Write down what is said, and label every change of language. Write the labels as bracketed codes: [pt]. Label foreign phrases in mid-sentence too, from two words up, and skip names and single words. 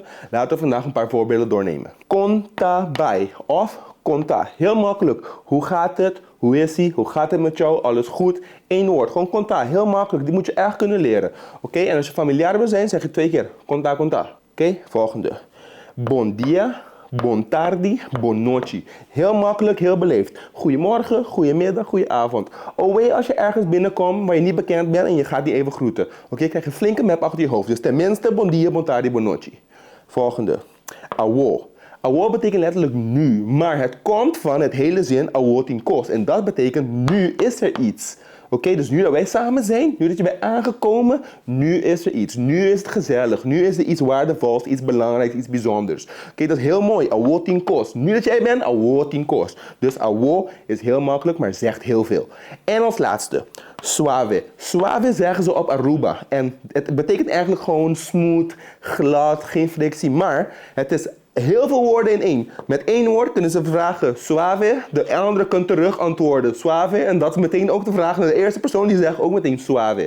[nl] Laten we vandaag een paar voorbeelden doornemen. [pap] Conta bij [nl] of conta. Heel makkelijk. Hoe gaat het? Hoe is ie? Hoe gaat het met jou? Alles goed? Eén woord. Gewoon conta. Heel makkelijk. Die moet je echt kunnen leren. Oké, en als je familiaar wil zijn, zeg je 2 keer. [pap] Conta, conta. [nl] Oké, volgende. [pap] Bon dia. Bon tardi, bon noche. [nl] Heel makkelijk, heel beleefd. Goedemorgen, goedemiddag, goedenavond. Away als je ergens binnenkomt waar je niet bekend bent en je gaat die even groeten. Oké, krijg je een flinke map achter je hoofd. Dus tenminste, [pap] bon dia, bon tardi, bon noche. [nl] Volgende. Awo. Awo betekent letterlijk nu, maar het komt van het hele zin [pap] awo tin kos. [nl] En dat betekent nu is er iets. Oké, dus nu dat wij samen zijn, nu dat je bent aangekomen, nu is er iets. Nu is het gezellig. Nu is er iets waardevols, iets belangrijks, iets bijzonders. Oké, dat is heel mooi. [pap] Awo tin kos. [nl] Nu dat jij bent, [pap] awo tin kos. [nl] Dus awo is heel makkelijk, maar zegt heel veel. En als laatste, suave. Suave zeggen ze op Aruba. En het betekent eigenlijk gewoon smooth, glad, geen frictie. Maar het is heel veel woorden in één. Met één woord kunnen ze vragen suave. De andere kan terug antwoorden suave. En dat is meteen ook de vraag naar de eerste persoon die zegt ook meteen suave.